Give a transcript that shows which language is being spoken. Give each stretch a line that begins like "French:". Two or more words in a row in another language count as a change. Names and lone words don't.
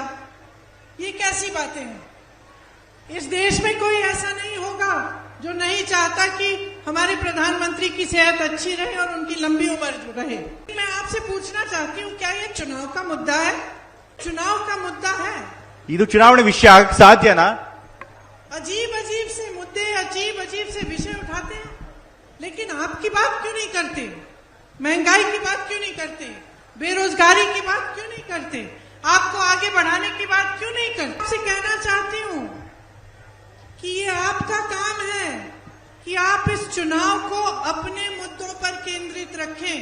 Hindi: ये कैसी बातें हैं? इस देश में कोई ऐसा नहीं होगा जो नहीं चाहता कि हमारे प्रधानमंत्री की सेहत अच्छी रहे और उनकी लंबी उम्र रहे। मैं आपसे पूछना चाहती हूँ, क्या ये चुनाव का मुद्दा है? चुनाव का मुद्दा है,
Kannada: ಇದು ಚುನಾವಣೆ ವಿಷಯ ಆಗಕ್ಕೆ ಸಾಧ್ಯನಾ?
Hindi: अजीब अजीब से मुद्दे, अजीब अजीब से विषय उठाते हैं, लेकिन आपकी बात क्यों नहीं करते? महंगाई की बात क्यों नहीं करते? बेरोजगारी की बात क्यों नहीं करते? आपको आगे बढ़ाने की बात क्यों नहीं करते? आपसे कहना चाहती हूँ कि ये आपका काम है कि आप इस चुनाव को अपने मुद्दों पर केंद्रित रखें।